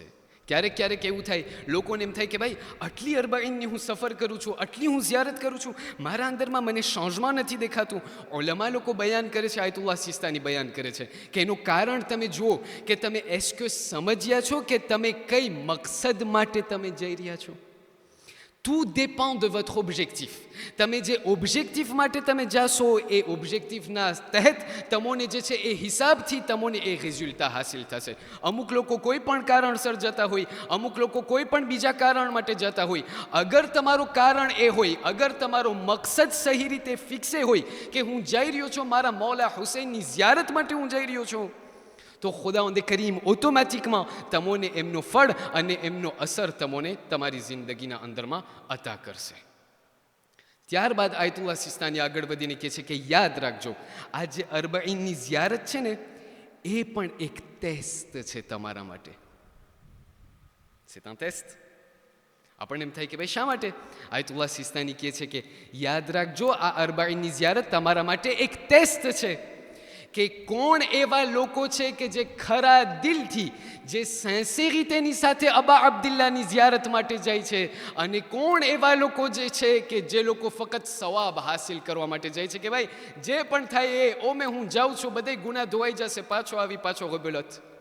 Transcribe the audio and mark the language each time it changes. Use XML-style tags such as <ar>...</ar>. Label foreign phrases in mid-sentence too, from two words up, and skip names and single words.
<gu>ક્યારેક એવું થાય, લોકોને એમ થાય કે ભાઈ આટલી અરબાઈનની હું સફર કરું છું, આટલી હું ઝિયારત કરું છું, મારા અંદરમાં મને ચેન્જમાં નથી દેખાતું. ઉલમા લોકો બયાન કરે છે, આયતુલ્લાહ સિસ્તાની બયાન કરે છે કે એનું કારણ તમે જુઓ કે તમે એસ્ક્યુઝ સમજ્યા છો કે તમે કઈ મકસદ માટે તમે જઈ રહ્યા છો.</gu> <fr>Tout dépend de votre objectif.</fr> <gu>તમે જે ઓબ્જેક્ટિવ માટે તમે જાશો, એ ઓબ્જેક્ટિવના તહેત તમને જે છે એ હિસાબથી તમને એ રિઝલ્ટ હાસિલ થશે. અમુક લોકો કોઈ પણ કારણસર જતા હોય, અમુક લોકો કોઈ પણ બીજા કારણ માટે જતા હોય. અગર તમારું કારણ એ હોય, અગર તમારો મકસદ સહી રીતે ફિક્સે હોય કે હું જઈ રહ્યો છું મારા મૌલા હુસૈનની ઝિયારત માટે હું જઈ રહ્યો છું, તો ખુદાવંદ કરીમ ઓટોમેટિકમાં તમને એમનો ફળ અને એમનો અસર તમને તમારી જિંદગીના અંદરમાં અતા કરશે. ત્યારબાદ આયતુલ્લાહ સિસ્તાની આગળ વધીને કહે છે કે યાદ રાખજો, આ જે અરબાઈનની ઝિયારત છે ને, એ પણ એક ટેસ્ટ છે તમારા માટે.</gu> <fr>c'est un test.</fr> <gu>આપણને એમ થાય કે ભાઈ શા માટે? આયતુલ્લાહ સિસ્તાની કહે છે કે યાદ રાખજો, આ અરબાઈનની ઝિયારત તમારા માટે એક ટેસ્ટ છે કે કોણ એવા લોકો છે કે જે ખરા દિલથી, જે સિન્સિરિટીની સાથે અબા અબ્દુલ્લાની ઝિયારત માટે જાય છે, અને કોણ એવા લોકો જે છે કે જે લોકો ફક્ત સવાબ હાસિલ કરવા માટે જાય છે કે ભાઈ જે પણ થાય એ ઓમે હું જાઉં છું, બધે ગુનાહ ધોવાઈ જશે, પાછો આવી પાછો ગબલત.</gu>